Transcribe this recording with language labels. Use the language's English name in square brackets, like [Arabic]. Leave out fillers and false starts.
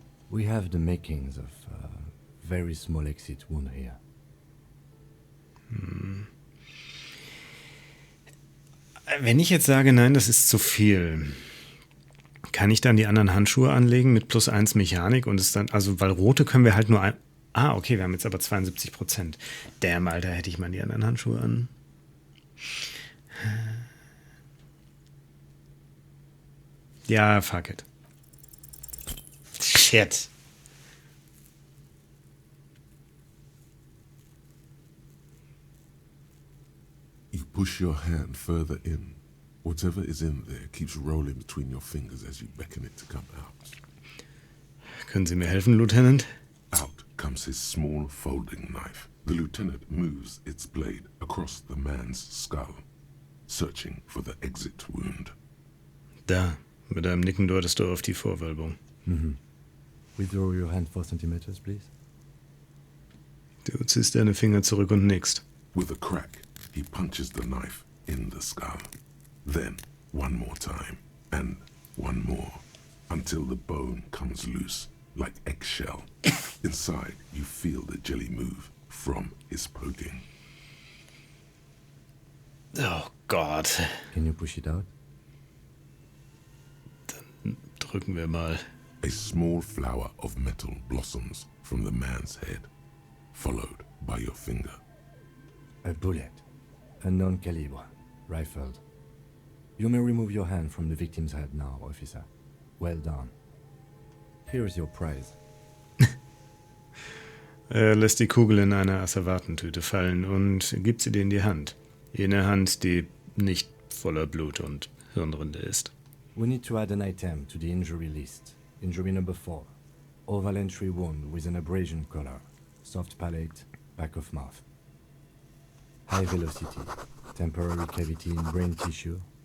[English] We have the makings of a very small exit wound here. [German] Wenn ich jetzt sage, nein, das ist zu viel, kann ich dann die anderen Handschuhe anlegen mit +1 Mechanik und es dann, also, weil rote können wir halt nur ein. Ah, okay, wir haben jetzt aber 72%. Damn, Alter, hätte ich mal die anderen Handschuhe an. [English] Ja, fuck it. Shit. You push your hand further in. Whatever is in there keeps rolling between your fingers as you beckon it to come out. [German] Können Sie mir helfen, Lieutenant? [English] Out comes his small folding knife. The lieutenant moves its blade across the man's skull, searching for the exit wound. [German] Da, mit einem Nicken deutest du auf die Vorwölbung. [English] Withdraw your hand 4 centimeters, please. [German] Du ziehst deine Finger zurück und nickst. [English] With a crack, he punches the knife in the skull. Then, one more time, and one more, until the bone comes loose, like eggshell. Inside, you feel the jelly move from his poking. [German] Oh Gott. [English] Can you push it out? [German] Drücken wir mal. [English] A small flower of metal blossoms from the man's head, followed by your finger. A bullet. Unknown caliber. Rifled. You may remove your hand from the victim's head now, officer. Well done. Here is your prize. [German] Er lässt die Kugel in eine Asservatentüte fallen und gibt sie dir in die Hand. Jene Hand, die nicht voller Blut und Hirnrinde ist. [English] We need to add an item to the injury list. Injury number 4. Oval entry wound with an abrasion color. Soft palate, back of mouth. High velocity. Temporary cavity in brain tissue.